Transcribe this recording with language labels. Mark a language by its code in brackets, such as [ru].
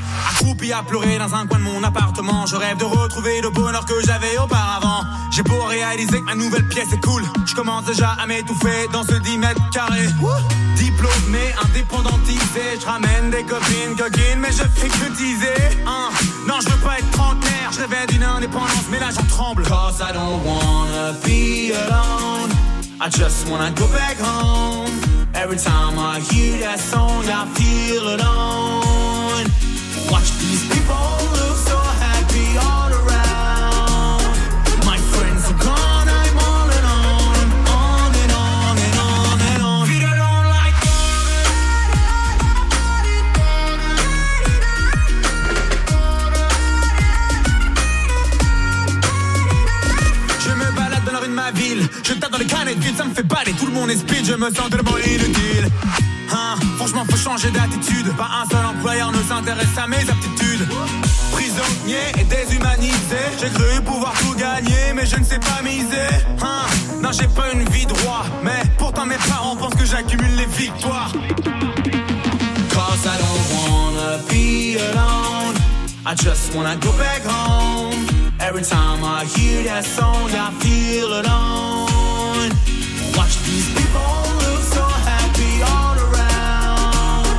[fr] Accroupi à pleurer dans un coin de mon appartement, je rêve de retrouver le bonheur que j'avais auparavant. J'ai beau réaliser que ma nouvelle pièce est cool, je commence déjà à m'étouffer dans ce 10 mètres carrés. Diplômé, indépendantisé, je ramène des copines, coquines, mais je fais que teaser. Non, je veux pas être trentenaire, je rêvais d'une indépendance, mais là j'en tremble. [en] Cause I don't wanna be alone, I just wanna go back home. Every time I hear that song, I feel alone. Watch these people look so happy all around. My friends are gone, I'm all alone. On and on and on and on. We don't like it. [fr] Je me balade dans la rue de ma ville. Je tape dans les canettes vides, ça me fait baler. Tout le monde est speed, je me sens tellement inutile. Franchement, faut changer d'attitude. Pas un seul employeur ne s'intéresse à mes aptitudes. Prisonnier et déshumanisé. J'ai cru pouvoir tout gagner, mais je ne sais pas miser. Non, j'ai pas une vie droite. Mais pourtant, mes parents pensent que j'accumule les victoires. [en] Cause I don't wanna be alone. I just wanna go back home. Every time I hear that song, I feel alone. Watch these people look so happy all around.